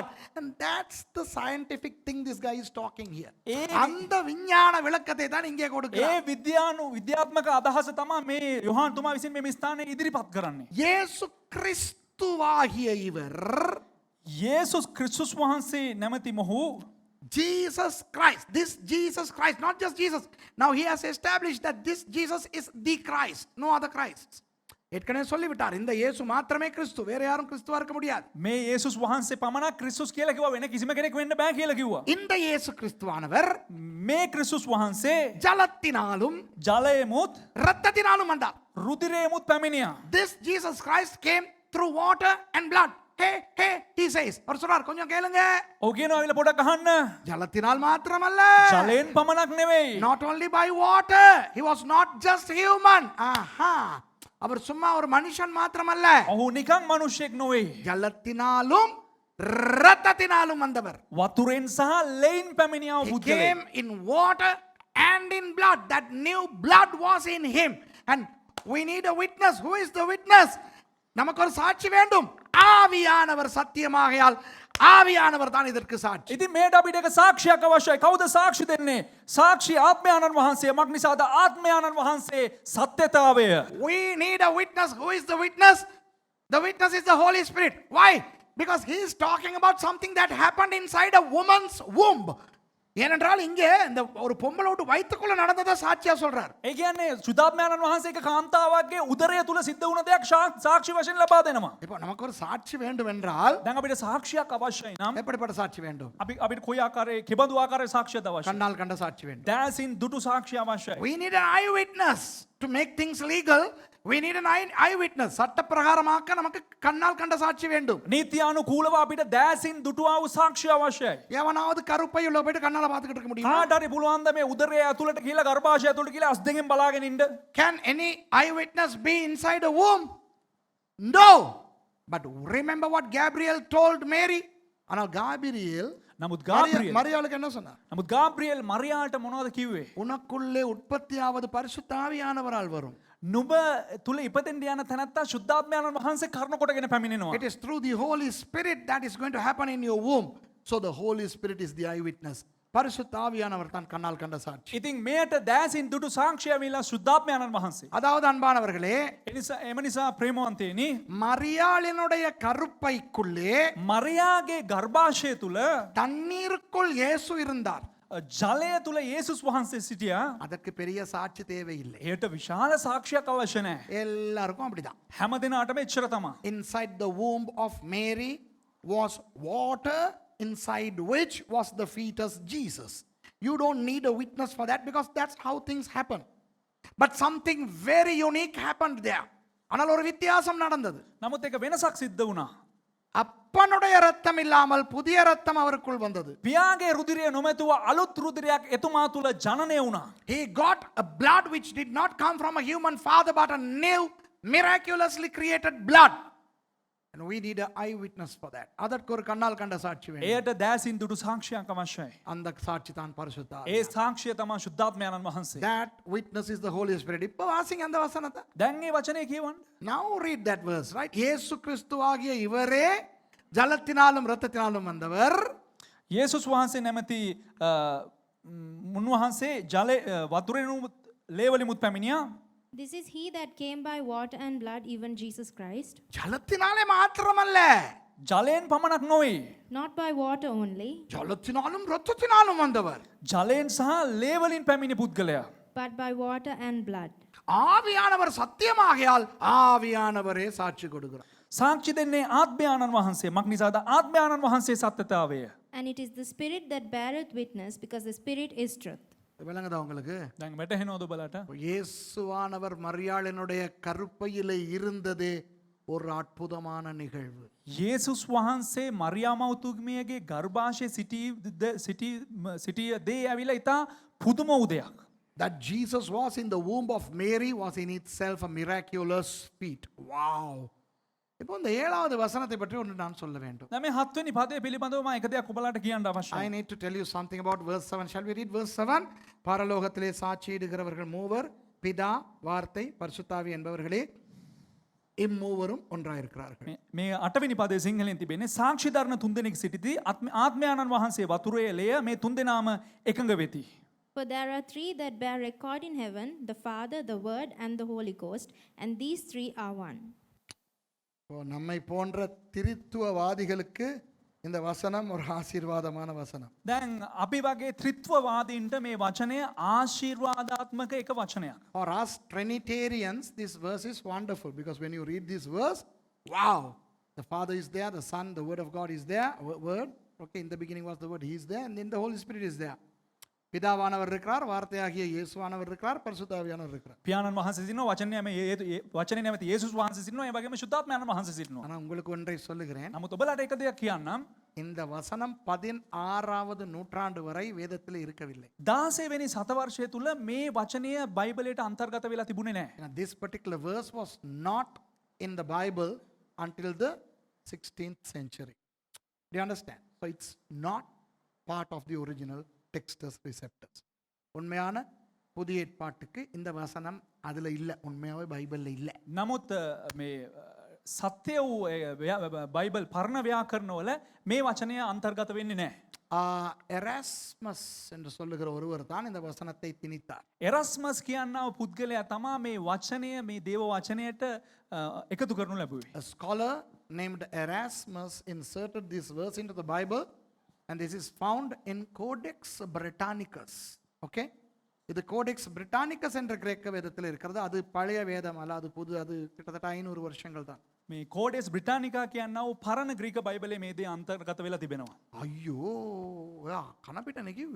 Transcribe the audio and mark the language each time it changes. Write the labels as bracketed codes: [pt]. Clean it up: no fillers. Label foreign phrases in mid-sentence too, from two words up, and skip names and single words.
[en] And that's the scientific thing this guy is talking here. [ta] அந்த விஞ்ஞான விளக்கத்தை தான் இங்கே கொடுக்கிறார். [si] ඒ විද්‍යාත්මක අදහස තමයි මේ යොහාන් තුමා විසින් මේ ස්ථානයේ ඉදිරිපත් කරන්නේ. [ta] இயேசு கிறிஸ்துவாகிய இவர், [si] යේසුස් ක්‍රිස්තුස් වහන්සේ නැමැති මොහු [en] Jesus Christ, this Jesus Christ, not just Jesus. Now he has established that this Jesus is the Christ, no other Christ. [ta] ஏற்கனவே சொல்லிவிட்டார், இந்த இயேசு மாத்திரமே கிறிஸ்து, வேற யாரும் கிறிஸ்துவா இருக்க முடியாது. [si] මේ යේසුස් වහන්සේ පමණක් ක්‍රිස්තුස් කියලා කිව්වා, වෙන කිසිම කෙනෙක් වෙන්න බෑ කියලා කිව්වා. [ta] இந்த இயேசு கிறிஸ்துவானவர் [si] මේ ක්‍රිස්තුස් වහන්සේ [ta] ஜலத்தினாலும் [si] ජලයෙමුත් [ta] இரத்தத்தினாலும் வந்தார். [si] රුධිරයෙමුත් පැමිණියා. [en] This Jesus Christ came through water and blood. Hey, he says. [ta] அவர் சொல்றார், கொஞ்சம் கேளுங்க. [si] ඔව් කියනවා අවිල පොඩක් අහන්න. [ta] ஜலத்தினால் மாத்திரமல்ல. [si] ජලයෙන් පමණක් නෙවෙයි. [en] Not only by water. He was not just human. [ta] அவர் சும்மா ஒரு மனுஷன் மாத்திரமல்ல. [si] ඔහු නිකන් මිනිසෙක් නෙවෙයි. [ta] ஜலத்தினாலும் இரத்தத்தினாலும் வந்தவர். [si] වතුරෙන් සහ ලෙයින් පැමිණියා [en] He බුද්ධ came in water and in blood. That new blood was in him. And we need a witness. Who is the witness? [ta] நமக்கு ஒரு சாட்சி வேண்டும். ஆவியானவர் சத்தியமாகையால் ආවියානවර தான் இதற்கு சாட்சி. [si] ඉතින් මේට අපිට එක සාක්ෂියක් අවශ්‍යයි. කවුද සාක්ෂි දෙන්නේ? සාක්ෂි ආත්මයාණන් වහන්සේ. මක් නිසාද? ආත්මයාණන් වහන්සේ සත්‍යතාවය. [en] We need a witness. Who is the witness? The witness is the Holy Spirit. Why? Because he is talking about something that happened inside a woman's womb. [ta] ஏனென்றால் இங்கே இந்த ஒரு பொம்பளோடு வயிற்றுக்குள்ள நடந்ததை சாட்சியா சொல்றார். [si] ඒ කියන්නේ සුදාත්මයාණන් වහන්සේ එක කාන්තාවගේ උදරය තුල සිද්ධ වුණ දෙයක් සාක්ෂි වශයෙන් ලබා දෙනවා. [ta] இப்போ நமக்கு ஒரு சாட்சி வேண்டும் என்றால் [si] දැන් අපිට සාක්ෂියක් අවශ්‍යයි නම් [ta] எப்படிப்பட்ட சாட்சி வேண்டும்? [si] අපිට කොයි ආකාරයේ කෙබඳු ආකාරයේ සාක්ෂියද අවශ්‍යයි? [ta] கண்ணால் கண்ட சாட்சி வேண்டும். [si] දැසින් දුටු සාක්ෂිය අවශ්‍යයි. [en] We need an eyewitness to make things legal. We need an eyewitness. [ta] சட்ட பிரகாரமாக்க நமக்கு கண்ணால் கண்ட சாட்சி வேண்டும். [si] නීත්‍යානුකූලව අපිට දැසින් දුටුවා වූ සාක්ෂිය අවශ්‍යයි. [ta] எவனாவது கருப்பை உள்ள போயிட்டு கண்ணால பார்த்துக்கிட்டு இருக்க முடியுமா? [si] කාට හරි පුළුවන් ද මේ උදරය ඇතුළට ගිහලා ගර්භාෂය ඇතුළට ගිහලා අස් දෙකෙන් බලාගෙන ඉන්න? [en] Can any eyewitness be inside a womb? No. But remember what Gabriel told Mary? [ta] ஆனால் காபிரியல் [si] නමුත් ගාබ්‍රියෙල් [ta] மரியாளுக்கு என்ன சொன்னார்? [si] නමුත් ගාබ්‍රියෙල් මරියාට මොනවද කිව්වේ? [ta] உனக்குள்ளே உற்பத்தியாவது பரிசுத்த ஆவியானவரால் வரும். [si] නුඹ තුල ඉපදෙන්න යන තැනත්තා ශුද්ධාත්මයන් වහන්සේ කරුණ කොටගෙන පැමිණෙනවා. [en] It is through the Holy Spirit that is going to happen in your womb. So the Holy Spirit is the eyewitness. [ta] பரிசுத்த ஆவியானவர் தான் கண்ணால் கண்ட சாட்சி. [si] ඉතින් මෙයට දැසින් දුටු සාක්ෂිය විලා ශුද්ධාත්මයන් වහන්සේ. [ta] அதாவது அன்பானவர்களே, [si] එම නිසා ප්‍රේමවන්තයනි [ta] மரியாளினுடைய கருப்பைக்குள்ளே [si] මරියාගේ ගර්භාෂය තුල [ta] தண்ணீருக்குள் இயேசு இருந்தார். [si] ජලය තුල යේසුස් වහන්සේ සිටියා. [ta] அதற்கு பெரிய சாட்சி தேவையில்லை. [si] ඒට විශාල සාක්ෂියක් අවශ්‍ය නැහැ. [ta] எல்லாருக்கும் அப்படிதான். [si] හැම දිනාටම එච්චර තමයි. [en] Inside the womb of Mary was water, inside which was the fetus Jesus. You don't need a witness for that because that's how things happen. But something very unique happened there. [ta] ஆனால் ஒரு வித்தியாசம் நடந்தது. [si] නමුත් එක වෙනසක් සිද්ධ වුණා. [ta] அப்பனுடைய ரத்தம் இல்லாமல் புதிய ரத்தம் அவருக்குள் வந்தது. [si] පියාගේ රුධිරය නොමැතුව අලුත් රුධිරයක් එතුමා තුළ ජනනය වුණා. [en] He got a blood which did not come from a human father but a new miraculously created blood. And we need an eyewitness for that. [ta] அதற்கு ஒரு கண்ணால் கண்ட சாட்சி வேண்டும். [si] එයට දෑසින් දුටු සාක්ෂියක් අවශ්‍යයි. [ta] அந்த சாட்சி தான் பரிசுத்த ஆவி. [si] ඒ සාක්ෂිය තමා ශුද්ධාත්මයන්න් වහන්සේ. [en] That witness is the Holy Spirit. [ta] இப்ப வாசிங்க அந்த வசனத்தை. [si] දැන් මේ වචනේ කියවන්න. [en] Now read that verse, right? [ta] இயேசு கிறிஸ்துவாகிய இவரே ஜலத்தினாலும் இரத்தத்தினாலும் வந்தவர். [si] යේසුස් වහන්සේ නැමැති මුන්වහන්සේ ජල වතුරෙනුත් ලේවලිමුත් පැමිණියා. [en] This is he that came by water and blood, even Jesus Christ. [ta] ஜலத்தினாலே மாத்திரமல்ல, [si] ජලයෙන් පමණක් නොවේ. [en] Not by water only, [ta] ஜலத்தினாலும் இரத்தத்தினாலும் வந்தவர். [si] ජලයෙන් සහ ලේවලින් පැමිණි පුද්ගලයා. [en] but by water and blood. [ta] ஆவியானவர் சத்தியமாகையால் ஆவியானவரே சாட்சி கொடுக்கிறார். [si] සාක්ෂි දෙන්නේ ආත්මයාණන් වහන්සේ. මක් නිසාද? ආත්මයාණන් වහන්සේ සත්‍යතාවය. [en] And it is the Spirit that beareth witness, because the Spirit is truth. [ta] விளங்குதா உங்களுக்கு? [si] දැන් වැටහෙනවද ඔබලට? [ta] இயேசுவானவர் மரியாளினுடைய கருப்பையிலே இருந்ததே ஒரு அற்புதமான நிகழ்வு. [si] යේසුස් වහන්සේ මරියාමවතුමියගේ ගර්භාෂයේ සිටිය දේ ඇවිල්ලා ඉතා පුදුම උදයක්. [en] That Jesus was in the womb of Mary was in itself a miraculous feat. Wow. [ta] இப்போ இந்த 7வது வசனத்தை பற்றி ஒன்று நான் சொல்ல வேண்டும். [si] දැන් මේ 7 වෙනි පදයේ පිළිබඳව මම එක දෙයක් ඔබලට කියන්න [en] I [si] අවශ්‍යයි. [en] need to tell you something about verse 7. Shall we read verse 7? [ta] பரலோகத்திலே சாட்சியிடுகிறவர்கள் மூவர், பிதா, வார்த்தை, பரிசுத்தாவி என்பவர்களே இம்மூவரும் ஒன்றாயிருக்கிறார்கள். [si] මේ 8 වෙනි පදයේ සිංහලෙන් තිබෙන්නේ සාක්ෂි දරන තුන්දෙනෙක් සිටිති ආත්මයාණන් වහන්සේ වතුරේ ලය මේ තුන්දෙනාම එකඟ වෙති. [en] For there are three that bear record in heaven, the Father, the Word, and the Holy Ghost, and these three are one. [ta] நம்மை போன்ற திரித்துவவாதிகளுக்கு இந்த வசனம் ஒரு ஆசீர்வாதமான வசனம். [si] දැන් අපි වගේ ත්‍රිත්වවාදීන්ට මේ වචනය ආශිර්වාදාත්මක එක වචනයක්. [en] For us Trinitarians, this verse is wonderful because when you read this verse, wow, the Father is there, the Son, the Word of God is there, Word. Okay, in the beginning was the Word, He is there, and then the Holy Spirit is there. [ta] பிதாவானவர் இருக்கிறார், வார்த்தையாகிய இயேசுவானவர் இருக்கிறார், பரிசுத்த ஆவியானவர் இருக்கிறார். [si] පියාණන් වහන්සේ සිටිනවා, වචනේ නැමැති යේසුස් වහන්සේ සිටිනවා, ඒ වගේම ශුද්ධාත්මයන්න් වහන්සේ සිටිනවා. [ta] ஆனா உங்களுக்கு ஒன்றை சொல்லுகிறேன். [si] නමුත් ඔබලාට එක දෙයක් කියන්නම්. [ta] இந்த வசனம் 16வது நூற்றாண்டு வரை வேதத்தில் இருக்கவில்லை. [si] 16 වෙනි සතවර්ෂය තුල මේ වචනය බයිබලයට අන්තර්ගත වෙලා තිබුණේ නැහැ. [en] This particular verse was not in the Bible until the 16th century. Do you understand? So it's not part of the original Textus Receptus. [ta] உண்மையான புதிய ஏற்பாட்டுக்கு இந்த வசனம் அதுல இல்ல, உண்மையாவே பைபிள்ல இல்ல. [si] නමුත් මේ සත්‍ය වූ බයිබල් පරණ ව්‍යාකරණවල මේ වචනය අන්තර්ගත වෙන්නේ නැහැ. [ta] எராஸ்மஸ் என்று சொல்லுகிற ஒருவர் தான் இந்த வசனத்தை திணித்தார். [si] එරස්මස් කියන්නා වූ පුද්ගලයා තමා මේ වචනය මේ දේව වචනයට එකතු කරනු ලැබුවේ. [en] A scholar named Erasmus inserted this verse into the Bible, and this is found in Codex Britannicus. Okay? [ta] இது கோடெக்ஸ் பிரிட்டானிக்கஸ் என்ற கிரேக்க வேதத்தில் இருக்கிறது. அது பழைய வேதம் அல்ல, அது புது, அது கிட்டத்தட்ட 500 வருஷங்கள் தான். [si] මේ කෝඩෙස් බ්‍රිටානිකා කියන්නා වූ පරණ ග්‍රීක බයිබලයේ මේ දේ අන්තර්ගත වෙලා තිබෙනවා. අයියෝ, ඔයා කනපිටනේ කිව්වේ.